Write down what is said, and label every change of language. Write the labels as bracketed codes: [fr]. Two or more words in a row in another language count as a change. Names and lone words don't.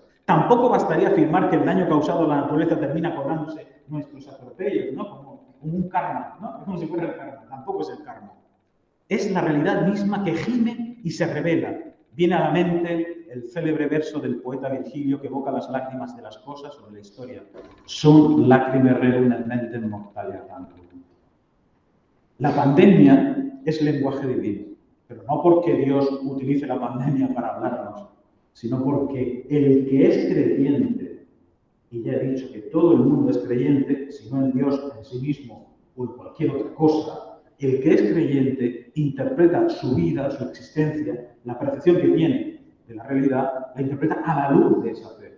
[es] Tampoco bastaría afirmar que el daño causado a la naturaleza termina cobrándose nuestros atropellos, ¿no? Como un karma, ¿no? Como si fuera el karma, tampoco es el karma. Es la realidad misma que gime y se revela. Viene a la mente el célebre verso del poeta Virgilio que evoca las lágrimas de las cosas sobre la historia. [la] Sunt lacrimae rerum et mentem mortalia tantum. [es] La pandemia es lenguaje divino, pero no porque Dios utilice la pandemia para hablarnos, sino porque el que es creyente, y ya he dicho que todo el mundo es creyente, si no en Dios, en sí mismo o en cualquier otra cosa, el que es creyente interpreta su vida, su existencia, la percepción que tiene de la realidad, la interpreta a la luz de esa fe.